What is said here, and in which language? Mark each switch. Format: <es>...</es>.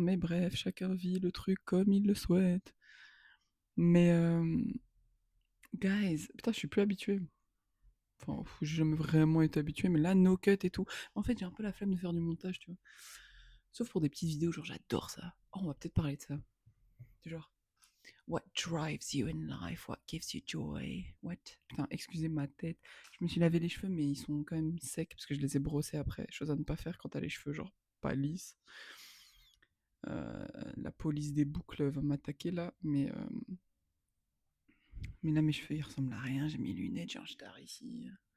<fr>Mais bref, chacun vit le truc comme il le souhaite. Mais guys, putain, je suis plus habitué. Enfin, j'ai jamais vraiment été habitué, mais là,</fr> <en>no cut</en> <fr>et tout. En fait, j'ai un peu la flemme de faire du montage, tu vois. Sauf pour des petites vidéos, genre j'adore ça. Oh, on va peut-être parler de ça.</fr> <en>Genre, what drives you in life? What gives you joy? What?</en> <fr>Putain, excusez ma tête. Je me suis lavé les cheveux, mais ils sont quand même secs parce que je les ai brossés après. Chose à ne pas faire quand t'as les cheveux, genre, pas lisses. La police des boucles va m'attaquer là, mais là, mes cheveux, ils ressemblent à rien. J'ai mes lunettes, j'ai un star ici.</fr>